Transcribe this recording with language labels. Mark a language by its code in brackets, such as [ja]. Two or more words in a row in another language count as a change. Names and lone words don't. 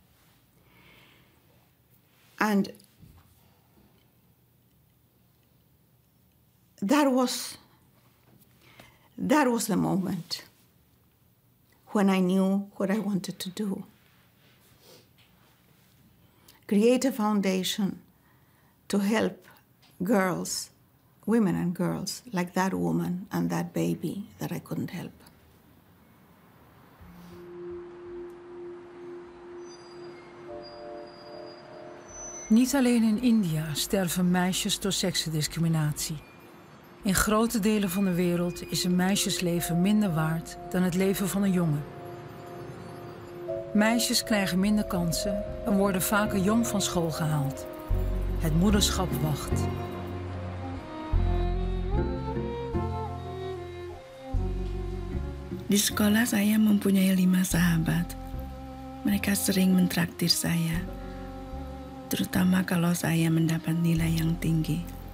[en] And that was the moment when I knew what I wanted to do. Create a foundation to help girls, women and girls, like that woman and that baby that I couldn't help. [nl] Niet alleen in India sterven meisjes door seksdiscriminatie. In grote delen van de wereld is een meisjesleven minder waard dan het leven van een jongen. Meisjes krijgen minder kansen en worden vaker jong van school gehaald. Het moederschap wacht. [id] Di sekolah saya mempunyai 5 sahabat. Mereka sering mentraktir saya, terutama kalau saya mendapat nilai yang tinggi.